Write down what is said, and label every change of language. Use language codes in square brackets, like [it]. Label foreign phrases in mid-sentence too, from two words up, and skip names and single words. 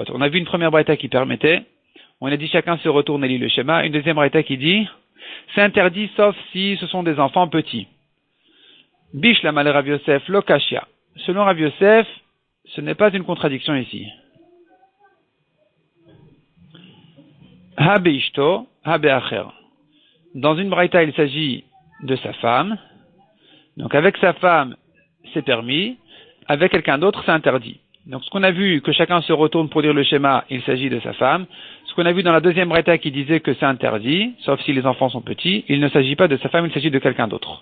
[fr] On a vu une première braïta qui permettait, on a dit chacun se retourne et lit le schéma, une deuxième braïta qui dit c'est interdit sauf si ce sont des enfants petits. [he] בשלמא לרב יוסף לא קשיא. [fr] Selon Rav Yosef, ce n'est pas une contradiction ici. [he] הא באשתו, הא באחר. [fr] Dans une braïta, il s'agit de sa femme. Donc avec sa femme, c'est permis. Avec quelqu'un d'autre, c'est interdit. Donc ce qu'on a vu, que chacun se retourne pour lire le schéma, il s'agit de sa femme. Ce qu'on a vu dans la deuxième braïta qui disait que c'est interdit, sauf si les enfants sont petits, il ne s'agit pas de sa femme, il s'agit de quelqu'un d'autre.